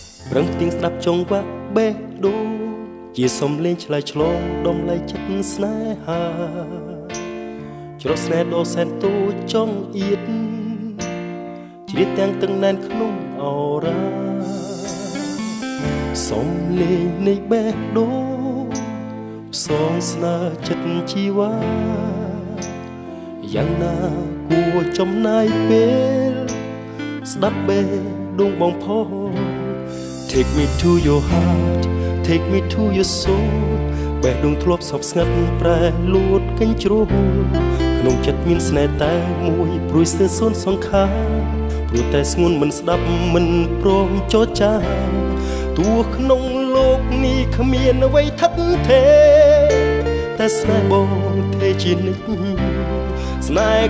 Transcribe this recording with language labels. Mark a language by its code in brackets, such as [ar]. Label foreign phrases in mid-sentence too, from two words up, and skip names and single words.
[km] ប្រឹងទៀងស្ដាប់ចង្វាក់បេះដូងជាសំលេងឆ្លើយឆ្លងដំឡៃចិត្តស្នេហាច្រត់ស្នេហ៍ដ៏សែនតូចចង់អៀតជ្រៀតទាំងទឹកណែនក្នុងអរ៉ាសំលេងនៃបេះដូងផ្សង ស្នើចិត្តជីវ៉ាយ៉ាងណាគួរចំណាយពេលស្ដាប់បេះដូងបងផង [en] Take me to your heart Take me to your soul [km] បេះដូងធ្លាប់សោកស្ងាត់ប្រែលួ តកញ្ជ្រោលក្នុងចិត្តមានស្នេហ៍តែមួយព្រួយស្ទើរសូន្យសង្ខារព្រោះតែស្ងួនមិនស្ដាប់មិនព្រមចរចា ទោះក្នុងលោកនេះគ្មានអ្វីថិតថេរតែស្នេហ៍បងទេជានិច្ចស្នេហ៍